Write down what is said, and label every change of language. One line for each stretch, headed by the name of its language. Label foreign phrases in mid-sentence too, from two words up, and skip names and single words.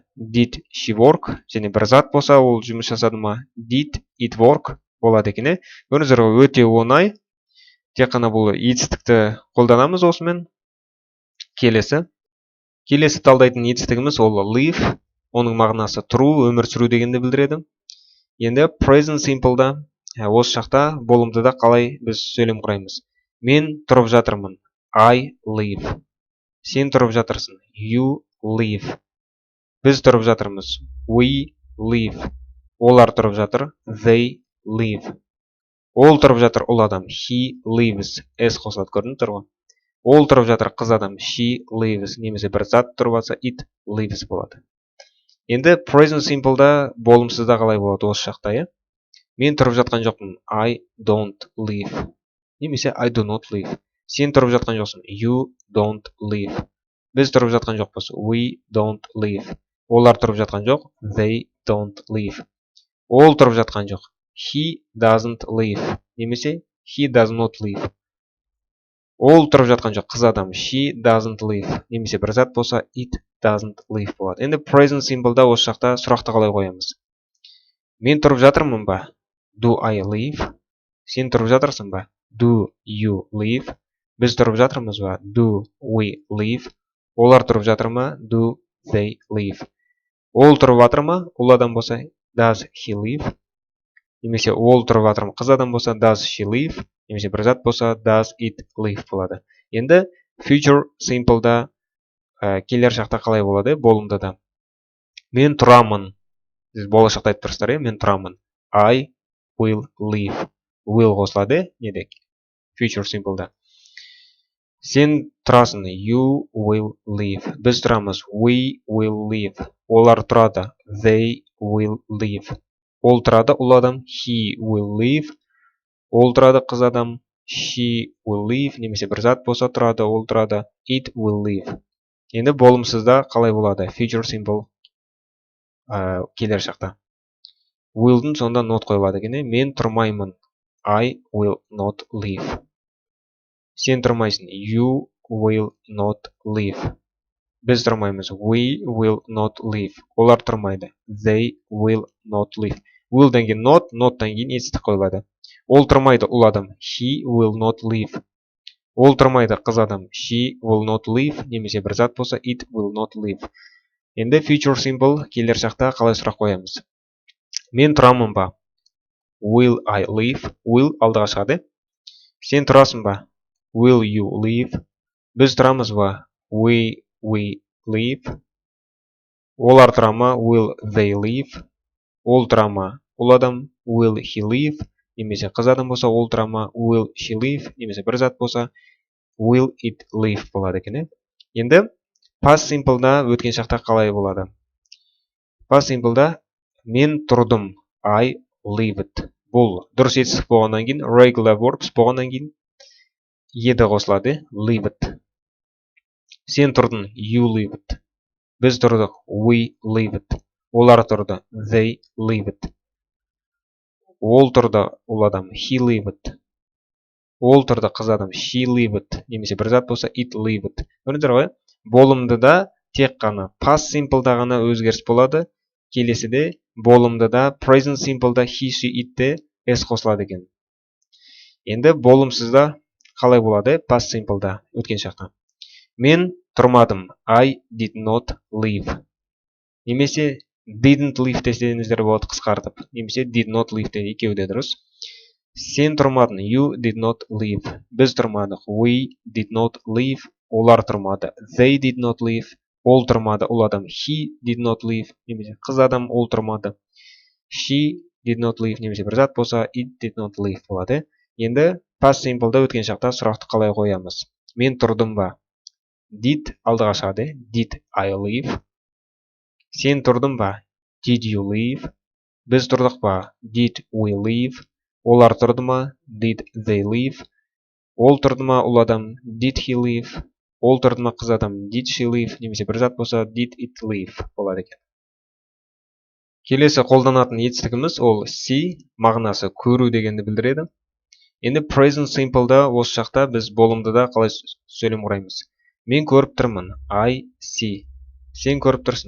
English: Did she work?
Kazakh: Және бір зат болса ол жұмыс жасады ма?
English: Did it work?
Kazakh: Болады екен. Көрдіңіздер ғой, өте оңай. Тек қана бұл етістікті қолданамыз осымен. Келесі талдайтын етістігіміз ол live. Оның мағынасы тұру, өмір сүру дегенді білдіреді. Енді
English: present simple'да
Kazakh: осы шақта болымдыда қалай біз сөйлем құраймыз? Мен тұрып жатырмын.
English: I live.
Kazakh: Сен тұрып жатырсың.
English: You live.
Kazakh: Біз тұрып жатырмыз.
English: We live.
Kazakh: Олар тұрып жатыр.
English: They live.
Kazakh: Ол тұрып жатыр. Ол адам.
English: He lives.
Kazakh: S қосылады, көрдіңіздер ғой. Ол тұрып жатыр. Қыз адам.
English: She lives.
Kazakh: Немесе бір зат тұрып жатса
English: it lives
Kazakh: болады. Енді
English: present simple'да
Kazakh: болымсызда қалай болады осы шақта? Мен тұрып жатқан жоқпын.
English: I don't live. Немесе I do not live.
Kazakh: Сен тұрып жатқан жоқсың.
English: You don't live.
Kazakh: Біз тұрып жатқан жоқпыз.
English: We don't live.
Kazakh: Олар тұрып жатқан жоқ.
English: They don't live.
Kazakh: Ол тұрып жатқан жоқ.
English: He doesn't live. Немесе he does not live.
Kazakh: Ол тұрып жатқан жоқ. Қыз адам.
English: She doesn't live.
Kazakh: Немесе бір зат болса
English: it doesn't live
Kazakh: болады. Енді
English: present simple'да
Kazakh: осы шақта сұрақты қалай қоямыз? Мен тұрып жатырмын ба?
English: Do I live?
Kazakh: Сен тұрып жатырсың ба?
English: Do you live?
Kazakh: Біз тұрып жатырмыз ба?
English: Do we live?
Kazakh: Олар тұрып жатыр ма?
English: Do they live?
Kazakh: Ол тұрып жатыр ма? Ол адам болса
English: does he live?
Kazakh: немесе ол тұрып жатыр. Қыз адам болса
English: does she live,
Kazakh: немесе бір зат болса
English: does it live
Kazakh: болады. Енді
English: future simple'да
Kazakh: келер шақта қалай болады? Болымда да. Мен тұрамын. Сіз болашақта айтып тұрсыздар, мен тұрамын.
English: I will live. Will қосылады, неде? Future simple'да.
Kazakh: Сен тұрасың.
English: You will live.
Kazakh: Біз тұрамыз.
English: We will live.
Kazakh: Олар тұрады.
English: They will live.
Kazakh: Ол тұрады, ұл адам.
English: He will live.
Kazakh: Ол тұрады, қыз адам.
English: She will live.
Kazakh: Немесе бір зат болса тұрады, ол тұрады.
English: It will live.
Kazakh: Енді болымсызда қалай болады?
English: Future simple
Kazakh: келер шақта. Will'дың сонда not қойылады екен. Мен тұрмаймын.
English: I will not live.
Kazakh: Сен тұрмайсың.
English: You will not live.
Kazakh: Біз тұрмаймыз.
English: We will not live.
Kazakh: Олар тұрмайды.
English: They will not live.
Kazakh: Will'дан кейін nottан кейін етістік қойылады. Ол тұрмайды, ұл адам.
English: He will not live.
Kazakh: Ол тұрмайды, қыз адам.
English: She will not live.
Kazakh: Немесе бір зат болса,
English: it will not live.
Kazakh: Енді
English: future simple
Kazakh: келер шақта қалай сұрақ қоямыз? Мен тұрамын ба?
English: Will I live?
Kazakh: Will алдыға шығады. Сен тұрасың ба?
English: Will you live?
Kazakh: Біз тұрамыз ба?
English: We live.
Kazakh: Олар тұра ма?
English: Will they live?
Kazakh: Ол тұра ма? Ұл адам.
English: Will he live?
Kazakh: Немесе қыз адам болса, ол тұра ма?
English: Will she live?
Kazakh: Немесе бір зат болса,
English: will it live болады екен.
Kazakh: Енді
English: past simple'да
Kazakh: өткен шақта қалай болады?
English: Past simple'да
Kazakh: мен тұрдым.
English: I lived.
Kazakh: Бұл дұрыс етістік болғаннан кейін,
English: regular verbs
Kazakh: болғаннан кейін еді қосылады. Lived. Сен тұрдың.
English: You lived.
Kazakh: Біз тұрдық.
English: We lived.
Kazakh: Олар тұрды.
English: They lived.
Kazakh: Ол тұрды, ұл адам.
English: He lived.
Kazakh: Ол тұрды, қыз адам.
English: She lived.
Kazakh: Немесе бір зат болса,
English: it lived.
Kazakh: Көрдіңіздер ғой? Болымдыда тек қана
English: past simple'да
Kazakh: ғана өзгеріс болады. Келесіде болымдыда
English: present simple'да he, she, it'те
Kazakh: s қосылады екен. Енді болымсызда қалай болады?
English: Past simple'да
Kazakh: өткен шақта. Мен тұрмадым.
English: I did not live. Немесе didn't live
Kazakh: десеңіздер болады қысқартып. Немесе
English: did not live
Kazakh: де екеуі де дұрыс. Сен тұрмадың.
English: You did not live.
Kazakh: Біз тұрмадық.
English: We did not live.
Kazakh: Олар тұрмады.
English: They did not live.
Kazakh: Ол тұрмады. Ол адам.
English: He did not live.
Kazakh: Немесе қыз адам. Ол тұрмады.
English: She did not live.
Kazakh: Немесе бір зат болса,
English: it did not live
Kazakh: болады. Енді
English: past simple'да
Kazakh: өткен шақта сұрақты қалай қоямыз? Мен тұрдым ба? Did алдыға шығады.
English: Did I live?
Kazakh: Сен тұрдың ба?
English: Did you live?
Kazakh: Біз тұрдық ба?
English: Did we live?
Kazakh: Олар тұрды ма?
English: Did they live?
Kazakh: Ол тұрды ма, ұл адам?
English: Did he live?
Kazakh: Ол тұрды ма, қыз адам?
English: Did she live?
Kazakh: Немесе бір зат болса,
English: did it live болады екен.
Kazakh: Келесі қолданатын етістігіміз ол see, мағынасы көру дегенді білдіреді. Енді
English: present simple'да
Kazakh: осы шақта біз болымдыда қалай сөйлем құраймыз? Мен көріп тұрмын.
English: I see.
Kazakh: Сен көріп тұрсың.